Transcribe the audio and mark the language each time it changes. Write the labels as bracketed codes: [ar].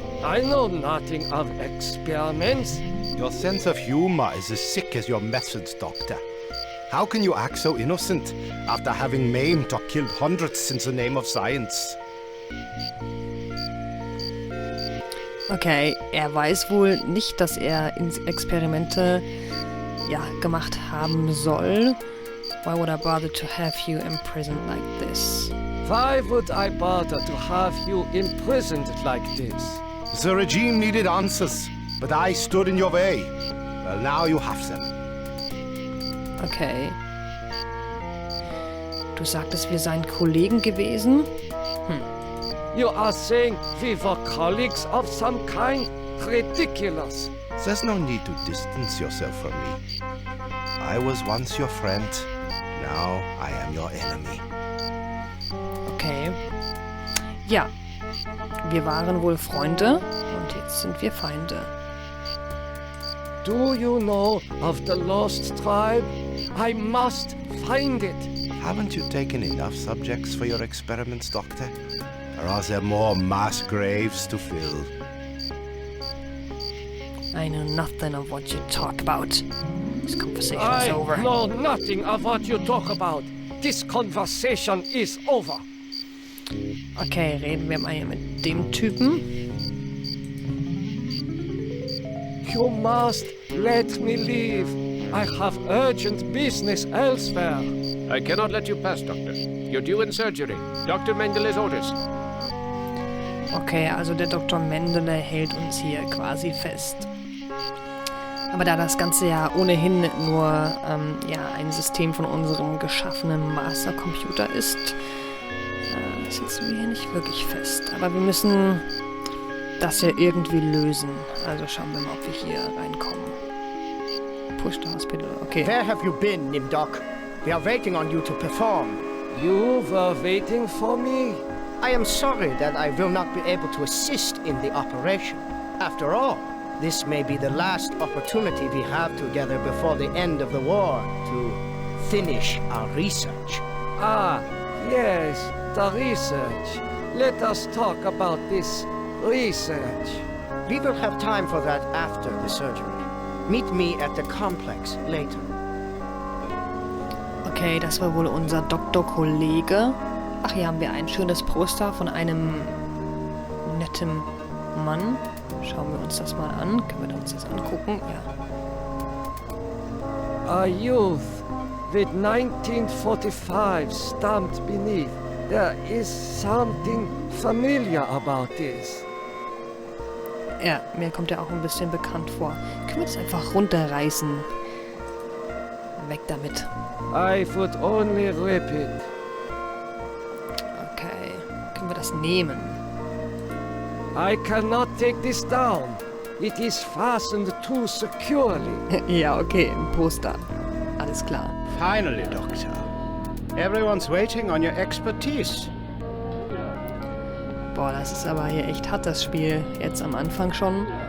[en] I know nothing of experiments. Your sense of humor is as sick as your methods, Doctor. How can you act so innocent after having maimed or killed hundreds in the name of science? [de] Okay, er weiß wohl nicht, dass er Experimente gemacht haben soll. [en] Why would I bother to have you imprisoned like this? Why would I bother to have you imprisoned like this? The regime needed answers, but I stood in your way. Well, now you have them. Okay. [de] Du sagtest, wir seien Kollegen gewesen? [en] You are saying we were colleagues of some kind? Ridiculous. There's no need to distance yourself from me. I was once your friend. Now I am your enemy. [de] Okay. Ja. Wir waren wohl Freunde und jetzt sind wir Feinde. [en] Do you know of the lost tribe? I must find it. Haven't you taken enough subjects for your experiments, Doctor? Or are there more mass graves to fill? I know nothing of what you talk about. This conversation is I over. know nothing of what you talk about. This conversation is over. [de] Okay, reden wir mal hier mit dem Typen. [en] You must let me leave. I have urgent business elsewhere. I cannot let you pass, Doctor. You're due in surgery. Dr. Mengeles orders. [de] Okay, also der Dr. Mendele hält uns hier quasi fest. Aber da das Ganze ja ohnehin nur ein System von unserem geschaffenen Mastercomputer ist, sitzen wir hier nicht wirklich fest. Aber wir müssen das ja irgendwie lösen. Also schauen wir mal, ob wir hier reinkommen. [en] Push the hospital. Okay. Where have you been, Nimdoc? We are waiting on you to perform. You were waiting for me? I am sorry that I will not be able to assist in the operation. After all, this may be the last opportunity we have together before the end of the war to finish our research. Ah, yes, the research. Let us talk about this research. We will have time for that after the surgery. Meet me at the complex later. [de] Okay, das war wohl unser Doktorkollege. Ach, hier haben wir ein schönes Poster von einem netten Mann. Schauen wir uns das mal an. Können wir uns das angucken? Ja. [en] A youth with 1945 stamped beneath. There is something familiar about this. [de] Ja, mir kommt er auch ein bisschen bekannt vor. Können wir das einfach runterreißen? Weg damit. [en] I would only rip it. [de] Okay, können wir das nehmen? [en] I cannot take this down. It is fastened too securely. [de] Ja, okay, ein Poster. Alles klar. [en] Finally, Doctor. Everyone's waiting on your expertise. [de] Boah, das ist aber hier echt hart, das Spiel. Jetzt am Anfang schon.